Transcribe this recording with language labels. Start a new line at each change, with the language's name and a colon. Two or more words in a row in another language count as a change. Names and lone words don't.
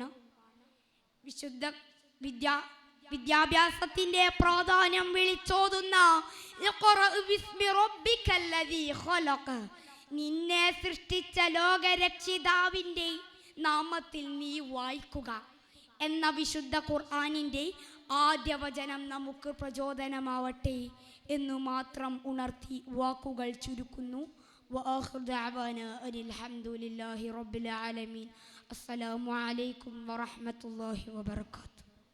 Malayalam: വിശുദ്ധ വിദ്യാഭ്യാസത്തിന്റെ പ്രാധാന്യം വിളിച്ചോതുന്ന നിന്നെ സൃഷ്ടിച്ച ലോകരക്ഷിതാവിൻ്റെ നാമത്തിൽ നീ വായിക്കുക എന്ന വിശുദ്ധ ഖുർആനിൻ്റെ ആദ്യ വചനം നമുക്ക് പ്രചോദനമാവട്ടെ എന്നു മാത്രം ഉണർത്തി വാക്കുകൾ ചുരുക്കുന്നു.
Arabic: وآخر دعوانا أن الحمد لله رب العالمين. السلام عليكم ورحمة الله وبركاته.